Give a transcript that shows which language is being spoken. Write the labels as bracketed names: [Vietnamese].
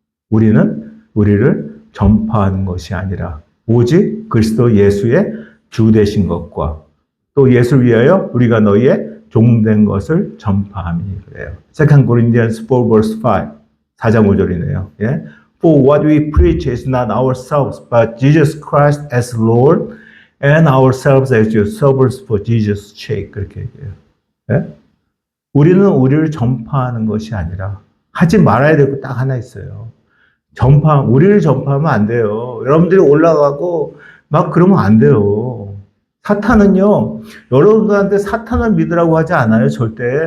[Korean] 우리를 전파하는 것이 아니라 오직 그리스도 예수의 주 되신 것과 또 예수를 위하여 우리가 너희의 종된 것을 전파함이 그래요. [English] 2 Corinthians 4 verse 5 [Korean] 4장 5절이네요. 예? [English] For what we preach is not ourselves but Jesus Christ as Lord and ourselves as your servants for Jesus' sake [Korean] 그렇게 얘기해요. 예? 우리는 우리를 전파하는 것이 아니라 하지 말아야 될 거 딱 하나 있어요. 우리를 전파하면 안 돼요. 여러분들이 올라가고 막 그러면 안 돼요. 사탄은요, 여러분들한테 사탄을 믿으라고 하지 않아요, 절대.